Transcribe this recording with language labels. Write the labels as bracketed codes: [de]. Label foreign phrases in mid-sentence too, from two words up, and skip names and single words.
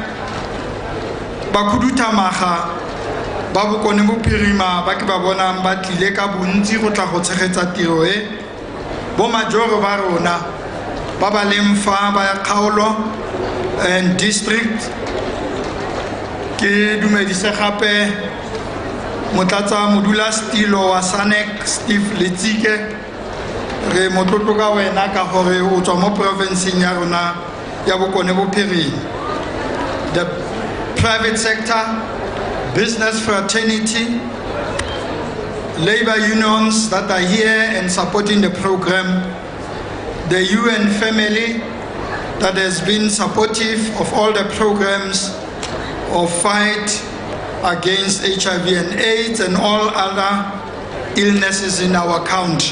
[tn] bakhuduthamaga ba bokone bophirima ba ke ba bonang ba tlile ka bontsi go tla go tshegetsa tiro e, bo majoro ba rona ba ba leng fa ba kgaolo [en] and district, [tn] ke dumedise gape Motlatsa modula stilo wa SANEC Steve Letsike re motlotlo ka wena ka gore o tswa mo provinceng ya rona ya Bokone Bophirima. [en] The private sector, business fraternity, labor unions that are here and supporting the program, the UN family that has been supportive of all the programs of fight against HIV and AIDS and all other illnesses in our country.